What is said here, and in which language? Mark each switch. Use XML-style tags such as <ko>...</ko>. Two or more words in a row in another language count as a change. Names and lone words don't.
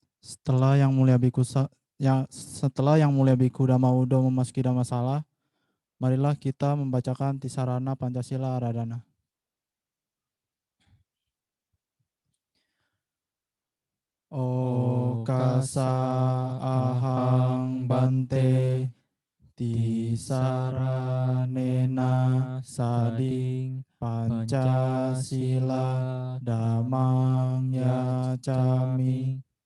<id>Setelah Yang Mulia Biku Dhamma Wudhu memasuki Dhammasala, marilah kita membacakan Tisarana Pancasila Aradhana.</id> <pi>Okasa ahang bante tisaranena sading Pancasila damang yacami</pi>